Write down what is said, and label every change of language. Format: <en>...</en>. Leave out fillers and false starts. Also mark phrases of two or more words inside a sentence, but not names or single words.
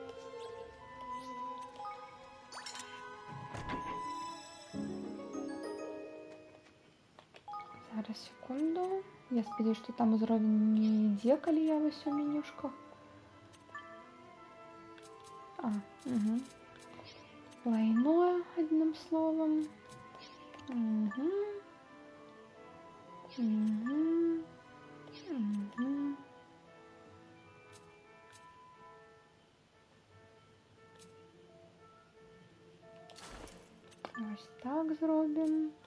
<be>Зараз, секунду. Я спадзяюсь, што там узровень не ідзе, калі я вось у менюшках. Угу.</be> <uk>Лайно, одним словом. Угу. Угу. Угу. Ось так зробимо.</uk>